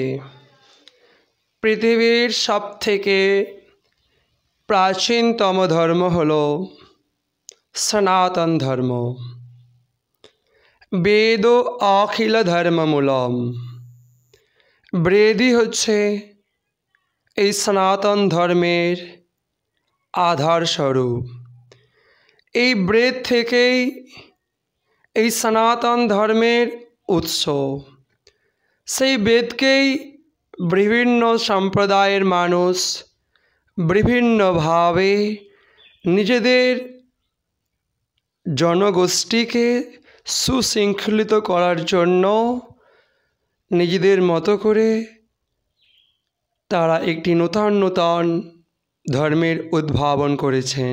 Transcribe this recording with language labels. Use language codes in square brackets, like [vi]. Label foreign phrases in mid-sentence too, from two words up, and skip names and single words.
[bn] পৃথিবীর সবথেকে প্রাচীনতম ধর্ম হলো সনাতন ধর্ম। [sa] वेद अखिल धर्ममूलम। [bn] বেদই হচ্ছে এই সনাতন ধর্মের আধার স্বরূপ। এই বেদ থেকেই এই সনাতন ধর্মের উৎস। সেই বেদকেই বিভিন্ন সম্প্রদায়ের মানুষ বিভিন্নভাবে নিজেদের জনগোষ্ঠীকে সুশৃঙ্খলিত করার জন্য নিজেদের মতো করে তারা একটি নূতন নূতন ধর্মের উদ্ভাবন করেছেন।